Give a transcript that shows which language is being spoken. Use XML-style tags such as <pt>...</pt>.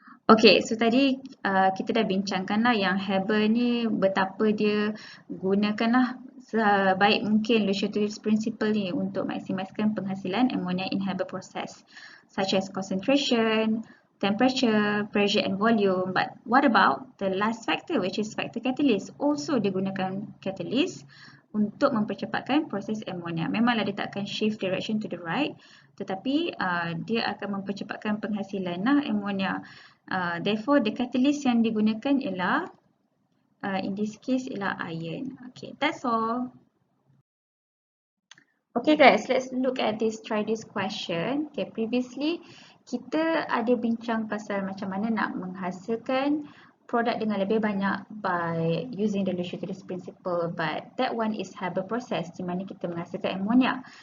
<ms>Okay, so tadi kita dah bincangkanlah yang Haber ni betapa dia gunakanlah sebaik mungkin Lewis-Utilities principle ni untuk maksimiskan penghasilan ammonia in Haber process, such as concentration, temperature, pressure and volume.</ms> <en>But what about the last factor, which is factor catalyst?</en> <ms>Also dia gunakan catalyst untuk mempercepatkan proses ammonia. Memanglah dia tak akan shift direction to the right, tetapi dia akan mempercepatkan penghasilan ammonia.</ms> <en>Therefore the catalyst yang digunakan ialah in this case ialah iron. Okay, that's all. Okay guys, let's look at this, try this question.</en> <ms>Okay, previously kita ada bincang pasal macam mana nak menghasilkan produk dengan lebih banyak by using the Lewis-Utilities principle, but that one is Haber process di mana kita menghasilkan ammonia.</ms>